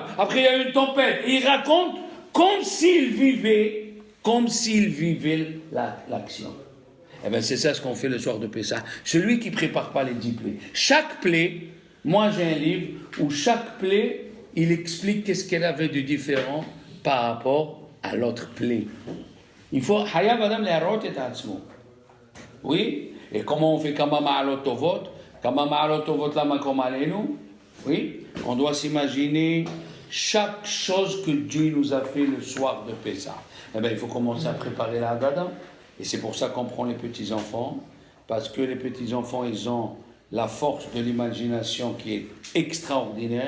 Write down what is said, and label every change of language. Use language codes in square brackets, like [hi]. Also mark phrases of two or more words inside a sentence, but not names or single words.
[fr] Après, il y a eu une tempête. Et il raconte comme s'il vivait l'action. Eh bien, c'est ça ce qu'on fait le soir de Pessah. Celui qui ne prépare pas les 10 plaies. Chaque plaie, moi j'ai un livre où chaque plaie, il explique qu'est-ce qu'elle avait de différent par rapport à l'autre plaie. Il faut [he] חייב אדם להראות את עצמו. [fr] Oui, et comment on fait [he] כמה מעלות טובות? כמה מעלות טובות למקום עלינו. [fr] Oui, on doit s'imaginer chaque chose que Dieu nous a fait le soir de Pessah. Eh bien, il faut commencer à préparer la Haggadah. Et c'est pour ça qu'on prend les petits-enfants, parce que les petits-enfants, ils ont la force de l'imagination qui est extraordinaire.